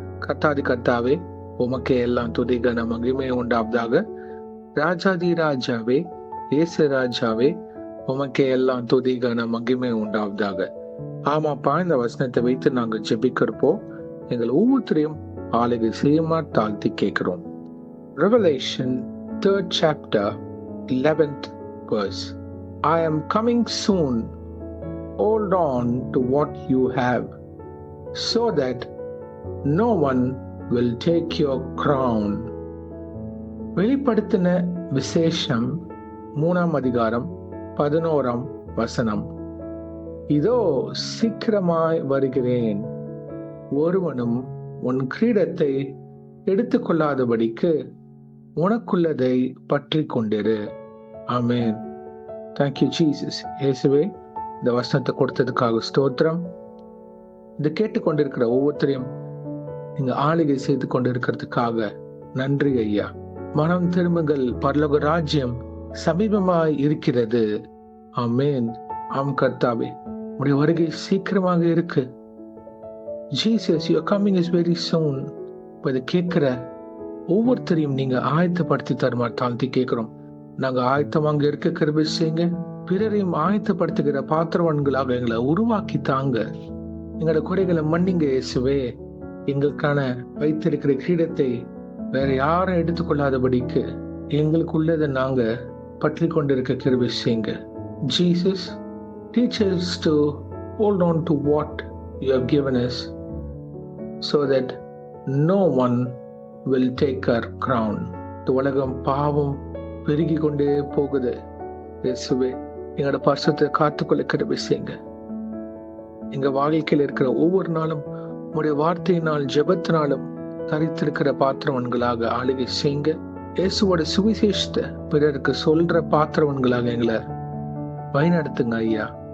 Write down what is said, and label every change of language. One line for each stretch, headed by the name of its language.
Tamil: கர்த்தாதி கர்த்தாவே, உமக்கே எல்லாம் துதி கன மகிமை உண்டாவதாக. ராஜாதி ராஜாவே, இயேசு ராஜாவே, உமக்கே எல்லாம் துதி கன மகிமை உண்டாவதாக. ஆமாப்பா, இந்த வசனத்தை வைத்து நாங்கள் ஜெபிக்கிறப்போ எங்கள் ஒவ்வொருத்தரையும் ஆளுகை செய்யுமா தாழ்த்தி கேட்கிறோம்.
English: Revelation 3rd chapter 11th verse. I am coming soon. Hold on to what you have, so that no one will take your crown.
Tamil: வெளிப்படுத்தின விசேஷம் 3ஆம் அதிகாரம் 11ஆம் வசனம். இதோ சீக்கிரமாய் வருகிறேன், ஒருவனும் உன் கிரீடத்தை எடுத்துக்கொள்ளாதபடிக்கு உனக்குள்ளதை பற்றி கொண்டிரு. ஆமென்.
English: Thank you Jesus.
Tamil: இயேசுவே, இந்த வசனத்தை கொடுத்ததுக்காக ஸ்தோத்திரம். இதை கேட்டுக்கொண்டிருக்கிற ஒவ்வொருத்தரையும் நீங்க ஆளுகை செய்து கொண்டிருக்கிறதுக்காக நன்றி ஐயா. மனம் திரும்புங்கள், பரலோக ராஜ்யம் சமீபமாய் இருக்கிறது. ஆமென். ஆம் கர்த்தாவே, உடைய வருகை சீக்கிரமாக இருக்கு.
English: Jesus, your coming is very soon.
Tamil: இதை கேட்கிற ஒவ்வொருத்தரையும் நீங்க ஆயத்தப்படுத்தி தருமா தாழ்த்தி கேட்கிறோம். நாங்க ஆயத்தமாக இருக்க கிருபை செய்யுங்க. பிறரையும் ஆயத்தப்படுத்துகிற பாத்திரவான்களாக எங்களை உருவாக்கி தாங்க. எங்களோட குறைகளை மன்னிங்க இயேசுவே. எங்களுக்கான வைத்திருக்கிற கிரீடத்தை வேற யாரும் எடுத்துக்கொள்ளாதபடிக்கு எங்களுக்குள்ளதை நாங்க பற்றி கொண்டிருக்க கிருபை செய்யுங்க.
English: Jesus, teach us to hold on to what you have given us, so that no one will take our crown.
Tamil: இந்த உலகம் பாவம் பெருகி கொண்டே போகுது. இயேசுவே, எங்களோட பரிசுத்தை காத்துக்கொள்ள கிருபை செய்யுங்க. எங்க வாழ்க்கையில் இருக்கிற ஒவ்வொரு நாளும் உங்களுடைய வார்த்தையினால் ஜெபத்தினாலும் தரித்திருக்கிற பாத்திரவன்களாக ஆளுகை செய்யுங்க. இயேசுவோட சுவிசேஷத்தை பிறருக்கு சொல்ற பாத்திரவன்களாக எங்களை வழிநடத்துங்க ஐயா.